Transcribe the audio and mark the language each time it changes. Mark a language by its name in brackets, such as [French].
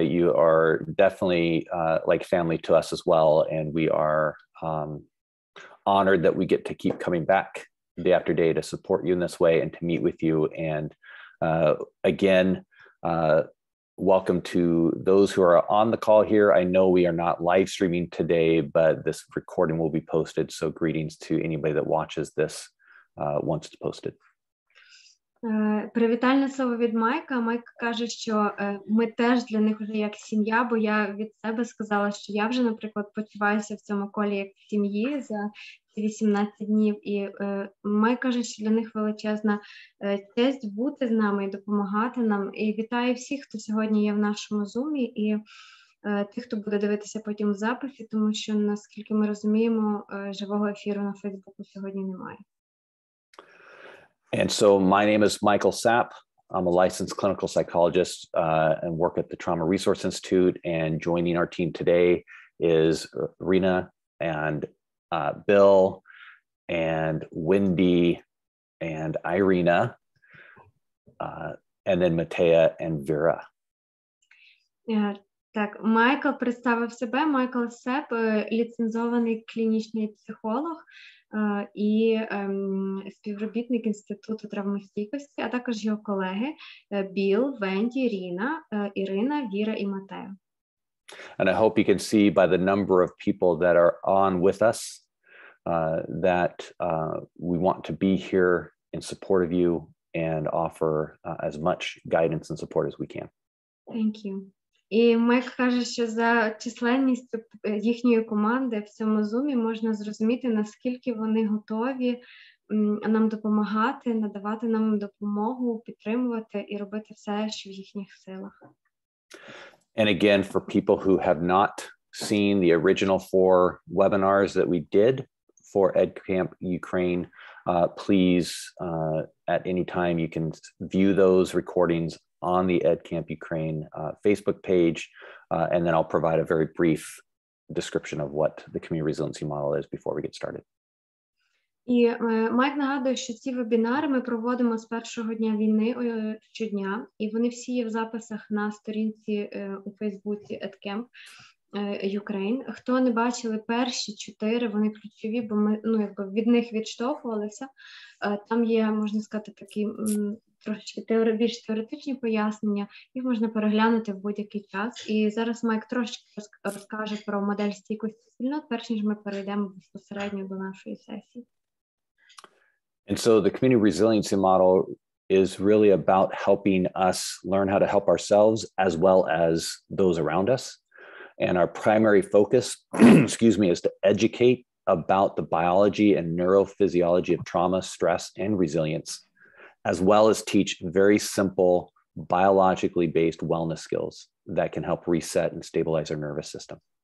[English] You are definitely like family to us as well, and we are honored that we get to keep coming back day after day to support you in this way and to meet with you. And again, welcome to those who are on the call here. I know we are not live streaming today, but this recording will be posted, so greetings to anybody that watches this once it's posted. [Ukrainian] Привітальне слово від Майка. Майк каже, що ми теж для них вже як сім'я, бо я від себе сказала, що я вже, наприклад, почуваюся в цьому колі як в сім'ї за ці 18 днів. І Майк каже, що для них величезна честь бути з нами і допомагати нам. І вітаю всіх, хто сьогодні є в нашому зумі, і тих, хто буде дивитися потім в записі, тому що, наскільки ми розуміємо, живого ефіру на Фейсбуку сьогодні немає. [English] And so my name is Michael Sapp. I'm a licensed clinical psychologist and work at the Trauma Resource Institute. And joining our team today is Rena and Bill and Wendy and Irina, and then Matea and Vera. Yeah. [Ukrainian] Так, Майкл представив себе. Майкл Сеп, ліцензований клінічний психолог і співробітник Інституту травмостійкості, а також його колеги Біл, Венді, Ріна, Ірина, Віра і Матео. [English] And I hope you can see by the number of people that are on with us that we want to be here in support of you and offer as much guidance and support as we can. Thank you. [Ukrainian] І Майк каже, що за численністю їхньої команди в цьому зумі можна зрозуміти, наскільки вони готові нам допомагати, надавати нам допомогу, підтримувати і робити все, що в їхніх силах. [English] And again, for people who have not seen the original 4 webinars that we did for EdCamp Ukraine, please, at any time, you can view those recordings on the EdCamp Ukraine Facebook page, and then I'll provide a very brief description of what the community resiliency model is before we get started. [Ukrainian] І Майк нагадує, що ці вебінари ми проводимо з першого дня війни щодня, і вони всі є в записах на сторінці у Фейсбуці @camp Ukraine. Хто не бачили перші 4, вони ключові, бо ми від них відштовхувалися. Там є, можна сказати, такі трошечки більш теоретичні пояснення, їх можна переглянути в будь-який час. І зараз Майк трошечки розкаже про модель стійкості спільнот, перш ніж ми перейдемо безпосередньо до нашої сесії. [English] And so the community resiliency model is really about helping us learn how to help ourselves as well as those around us. And our primary focus, excuse me, is to educate about the biology and neurophysiology of trauma, stress, and resilience, as well as teach very simple biologically based wellness skills that can help reset and stabilize our nervous system.